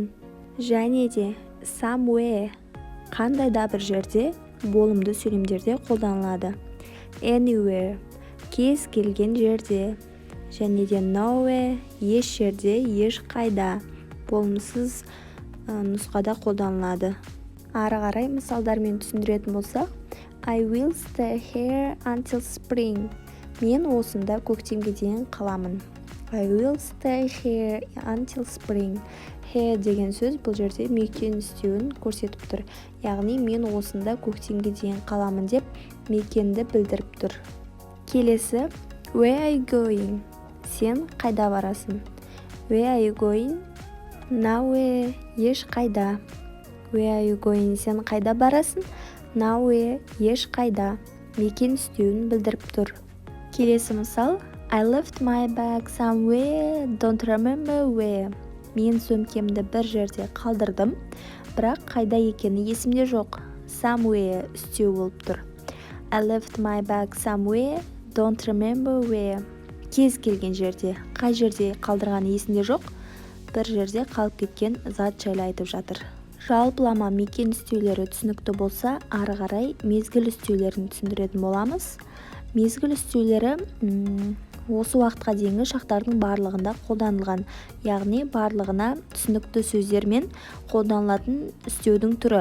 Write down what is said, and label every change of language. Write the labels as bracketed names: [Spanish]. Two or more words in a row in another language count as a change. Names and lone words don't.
[Kazakh] Және де somewhere, қандай да бір жерде, болымды сөйлемдерде қолданылады. Anywhere, кез келген жерде. Және де nowhere, еш жерде, еш қайда, болымсыз нұсқада қолданылады. Ары қарай мысалдармен түсіндіретін болсақ, [English] I will stay here until spring. [Kazakh] Мен осында көктемге дейін қаламын. [English] I will stay here until spring. [Kazakh] Here деген сөз бұл жерде мекен үстеуін көрсетіп тұр. Яғни мен осында көктемге дейін қаламын деп мекенді білдіріп тұр. Келесі, [English] where are you going? [Kazakh] Сен қайда барасың? [English] Where are you going? Nowhere, [Kazakh] еш қайда. [English] Where are you going? [Kazakh] Сен қайда барасың? Nowhere, еш қайда. Мекен үстеуін білдіріп тұр. Келесі мысал, [English] I left my bag somewhere, don't remember where. [Kazakh] Мен сөмкемді бір жерде қалдырдым, бірақ қайда екені есімде жоқ. Somewhere үстеу болып тұр. [English] I left my bag somewhere, don't remember where. [Kazakh] Кез келген жерде, қай жерде қалдырғаны есімде жоқ, бір жерде қалып кеткен зат жайлы айтып жатыр. Жалпылама мекен үстеулері түсінікті болса, ары қарай мезгіл үстеулерін түсіндіретін боламыз. Мезгіл үстеулері осы уақытқа дейінгі шақтардың барлығында қолданылған, яғни барлығына түсінікті сөздермен қолданылатын үстеудің түрі.